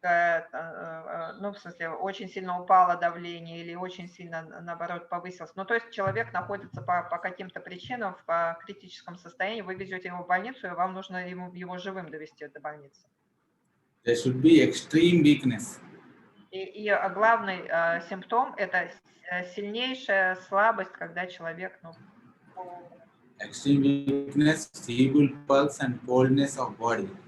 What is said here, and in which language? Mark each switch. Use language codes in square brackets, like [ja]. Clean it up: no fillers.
[ru] ну, в смысле, очень сильно упало давление или очень сильно, наоборот, повысилось. Ну, то есть человек находится по каким-то причинам в критическом состоянии, вы везете его в больницу, и вам нужно его живым довести до больницы. [en] There should be extreme weakness. [ru] И главный симптом – это сильнейшая слабость, когда человек, ну, [en] Extreme weakness, feeble pulse and coldness of body.